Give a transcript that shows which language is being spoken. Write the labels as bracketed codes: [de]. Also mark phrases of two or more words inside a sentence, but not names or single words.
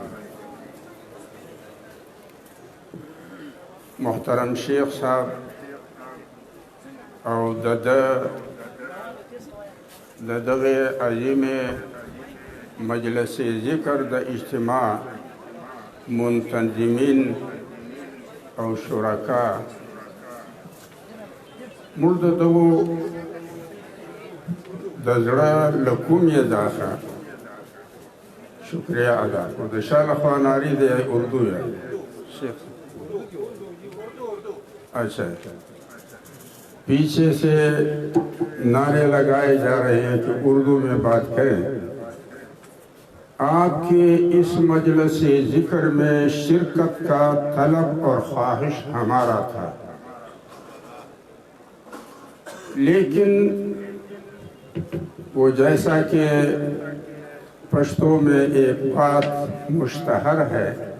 [ps] محترم شیخ صاحب او دغه عظیم مجلس ذکر د اجتماع منتظمین او شرکا موږ د دغو د زړه له کومې څخه شکریہ ادا کړو. د شاه لخوا ناری دی اردو ہے شیخ. [ur] اچھا پیچھے سے نعرے لگائے جا رہے ہیں کہ اردو میں بات کریں. آپ کے اس مجلس ذکر میں شرکت کا طلب اور خواہش ہمارا تھا، لیکن وہ جیسا کہ پشتو میں ایک بات مشتہر ہے